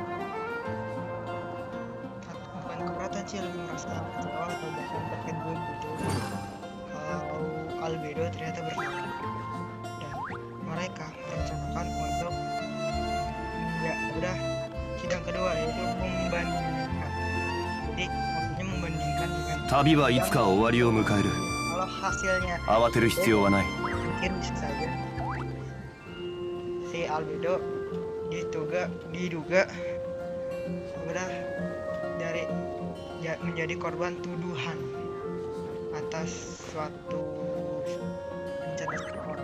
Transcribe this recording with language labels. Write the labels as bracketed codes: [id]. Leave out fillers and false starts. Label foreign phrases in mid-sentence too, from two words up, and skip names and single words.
[id] bukan keberatan sih, lebih merasa kecewa atau bahkan terkejut gitu kalau albedo ternyata bersalah, dan mereka merencanakan untuk ya udah sidang kedua yaitu membandingkan. Jadi maksudnya membandingkan dengan [ja] 旅はいつか終わりを迎える。 [id] kalau hasilnya [ja] 慌てる必要はない。 [id] mungkin bisa saja si albedo diduga udah dari ya menjadi korban tuduhan atas suatu rencana seseorang.